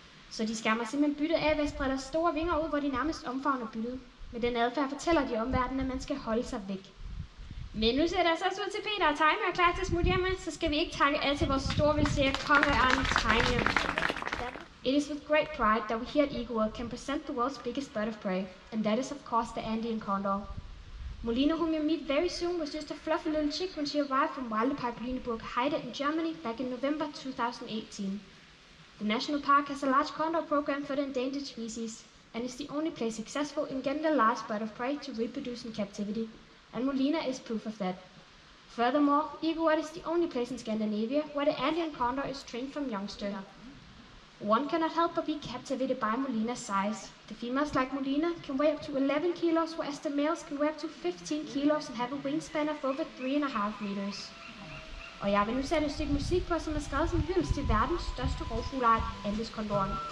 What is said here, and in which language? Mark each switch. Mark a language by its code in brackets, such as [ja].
[da] Så de skærmer simpelthen byttet af ved at sprede deres store vinger ud, hvor de nærmest omfavner byttet. Med den adfærd fortæller de omverdenen, at man skal holde sig væk. Men nu ser det altså ud til Peter og Tejme er klar til at smutte hjemme, så skal vi ikke takke af til vores store velseer, kongeørnen Tejme. [en] It is with great pride that we here at Eaglewood can present the world's biggest bird of prey, and that is of course the Andean condor. Molina, whom you'll meet very soon, was just a fluffy little chick when she arrived from Wildpark Lüneburg Heide in Germany back in November 2018. The national park has a large condor program for the endangered species, and is the only place successful in getting the last bird of prey to reproduce in captivity, and Molina is proof of that. Furthermore, Eaglewood is the only place in Scandinavia where the Andean condor is trained from youngster. One cannot help but be captivated by Molina's size. The females like Molina can weigh up to 11 kilos, whereas the males can weigh up to 15 kilos and have a wingspan of over 3.5 meters. [da] Og jeg vil nu sætte et stykke musik på, som er skrevet som hyldest til verdens største rovfugleart, Andeskondoren.